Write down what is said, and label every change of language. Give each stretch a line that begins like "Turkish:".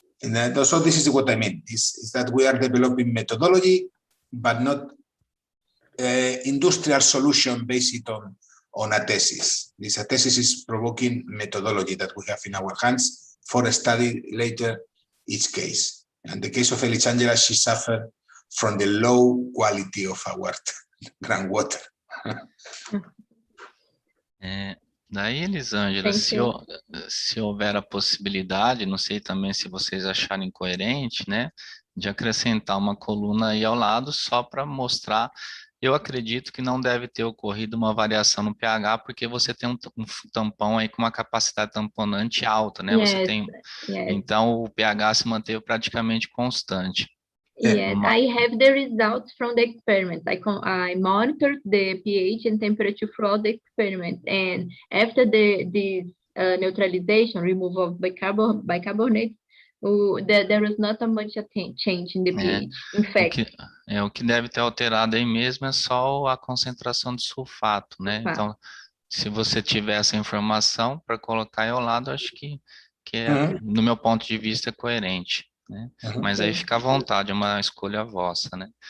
English: And so this is what I mean, is that we are developing methodology, but not industrial solution based on a thesis. This thesis is provoking methodology that we have in our hands for a study later each case. In the case of Elizângela, she suffered from the low quality of our groundwater.
Portuguese: Daí, Elizângela, se houver a possibilidade, não sei também se vocês acharem coerente, né, de acrescentar uma coluna aí ao lado só para mostrar. Eu acredito que não deve ter ocorrido uma variação no pH, porque você tem um tampão aí com uma capacidade tamponante alta, né? Você tem, então o pH se manteve praticamente constante.
English: Yes, I have the results from the experiment. I monitored the pH and temperature throughout the experiment, and after this neutralization, removal of bicarbonate, there was not a much change in the pH. In fact,
Portuguese: o que deve ter alterado aí mesmo é só a concentração de sulfato, né? Então, se você tiver essa informação para colocar aí ao lado, acho que no meu ponto de vista, é coerente, né? Mas aí fica à vontade, é uma escolha vossa, né?